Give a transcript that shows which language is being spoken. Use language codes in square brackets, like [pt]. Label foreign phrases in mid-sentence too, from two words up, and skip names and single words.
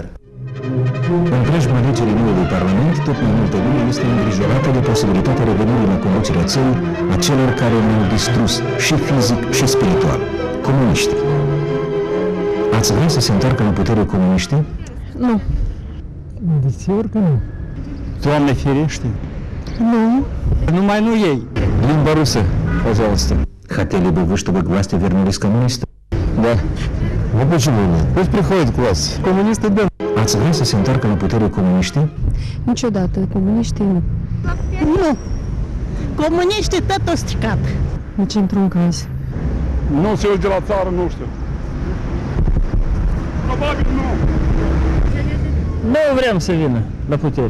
[ro] În preajma alegerii noului Parlament, tot mai multă lume este îngrijorată de posibilitatea revenirii la conducerea țării a celor care ne-au distrus și fizic și spiritual, comuniștii. Ați vrea să se întoarcă la putere comuniștii? Nu. Desigur că nu. Doamne ferește. Nu. Numai nu ei. Limba rusă, [ru] пожалуйста. Хотели бы вы, чтобы к власти вернулись коммунисты? Да. Ну почему нет? Пусть приходят к власти. Коммунисты, да. [ro] Ați vrea să se întoarcă la putere comuniștii? Niciodată, comuniștii nu. Nu. Comuniștii tot o stricat. Nici într-un caz. Nu se uite la țară, nu știu. Probabil nu. Nu vrem să vină la putere.